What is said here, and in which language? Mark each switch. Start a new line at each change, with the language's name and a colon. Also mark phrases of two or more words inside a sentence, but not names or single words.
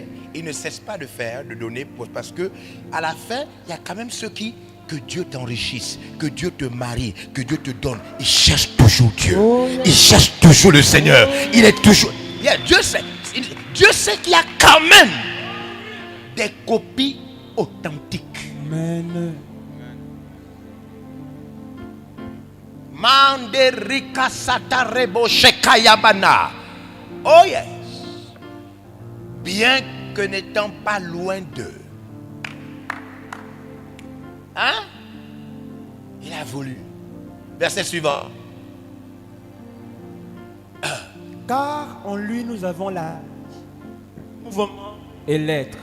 French: Il ne cesse pas de faire, de donner. Parce que à la fin, il y a quand même ceux qui... Que Dieu t'enrichisse, que Dieu te marie, que Dieu te donne. Il cherche toujours Dieu. Il cherche toujours le Seigneur. Il est toujours... Dieu sait qu'il y a quand même des copies authentiques. Amen. Manderika satarebo shekayabana.
English: Oh yes.
French: Bien que n'étant pas loin d'eux. Hein? Il a voulu. Verset suivant. Car en lui nous avons la mouvement et l'être.